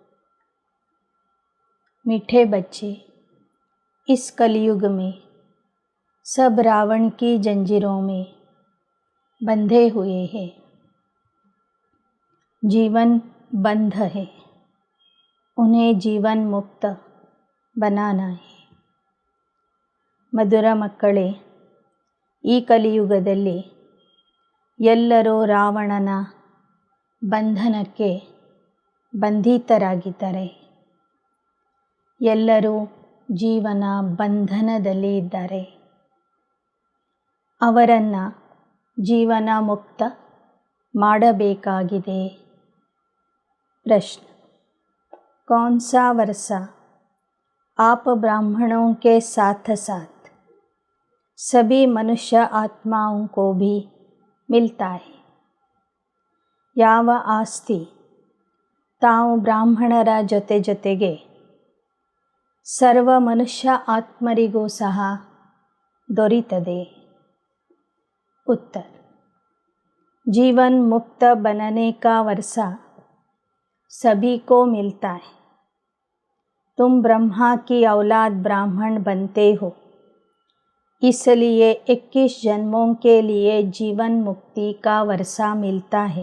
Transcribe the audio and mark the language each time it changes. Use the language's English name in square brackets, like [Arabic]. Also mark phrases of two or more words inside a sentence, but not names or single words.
[Hindi] मीठे बच्चे, इस कलयुग में सब रावण की जंजीरों में बंधे हुए हैं। जीवन बंध है, उन्हें जीवन मुक्त बनाना है। [Kannada] ಮಧುರ ಮಕ್ಕಳೇ, ಈ ಕಲಿಯುಗದಲ್ಲಿ ಎಲ್ಲರೂ ರಾವಣನ ಬಂಧನಕ್ಕೆ ಬಂಧಿತರಾಗಿದ್ದಾರೆ. ಎಲ್ಲರೂ ಜೀವನ ಬಂಧನದಲ್ಲಿ ಇದ್ದಾರೆ. ಅವರನ್ನು ಜೀವನ ಮುಕ್ತ ಮಾಡಬೇಕಾಗಿದೆ. [Hindi] प्रश्न, कौन सा वर्षा आप ब्राह्मणों के साथ साथ सभी मनुष्य आत्माओं को भी मिलता है? [Kannada] ಯಾವ ಆಸ್ತಿ ತಾವು ಬ್ರಾಹ್ಮಣರ ಜೊತೆಗೆ ಸರ್ವ ಮನುಷ್ಯ ಆತ್ಮರಿಗೂ ಸಹ ದೊರೆಯುತ್ತದೆ? [Hindi] उत्तर, जीवन मुक्त बनने का वर्षा सभी को मिलता है। तुम ब्रह्मा की औलाद ब्राह्मण बनते हो, इसलिए 21 जन्मों के लिए जीवन मुक्ति का वर्षा मिलता है।